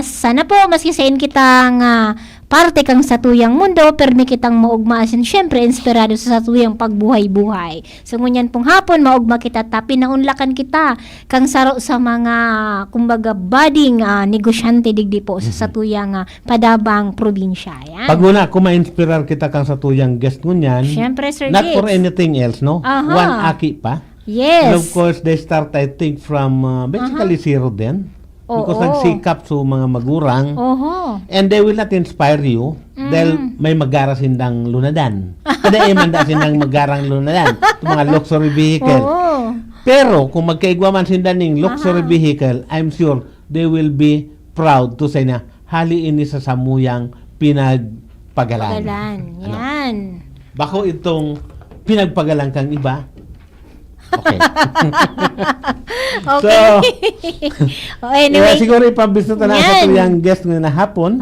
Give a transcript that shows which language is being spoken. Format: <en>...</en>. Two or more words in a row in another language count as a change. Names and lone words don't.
<bik>Sana po maskisain kitang parte kang sa tuyang mundo, permi kitang maugmaasin, syempre inspirado sa tuyang pagbuhay-buhay. So ngunyan pong hapon, maugma kita, tapi naunlakan kita kang saro sa mga, kumbaga, budding negosyante digdi po sa tuyang padabang probinsya. Yan. Pag una, kung ma-inspirar kita kang sa tuyang guest ngunyan, Syempre, Sir</bik> <en>not for Diggs. anything else, no? Aha.</en> <bik>One aki pa.</bik> <en>Yes. And of course, they start, I think, from basically zero din. Because</en> <bik>Oo. nagsikap sa mga magurang. Oho.</bik> <en>And they will not inspire you</en> <bik>dahil may magara-sindang lunadan. Kada manda sindang magarang lunadan. Itong mga</bik> <en>luxury vehicle.</en> <bik>Oo. Pero kung magkaigwa man sindan ng</bik> <en>luxury vehicle, I'm sure they will be proud to say</en> <bik>na hali ini sa samuyang pinagpagalan. Pagalan. Yan. Bako itong pinagpagalan kang iba.</bik> <en>Okay. Okay. Anyway.</en> <bik>Siguro ipabisita na sa Yan. tuyang guest na hapon.</bik>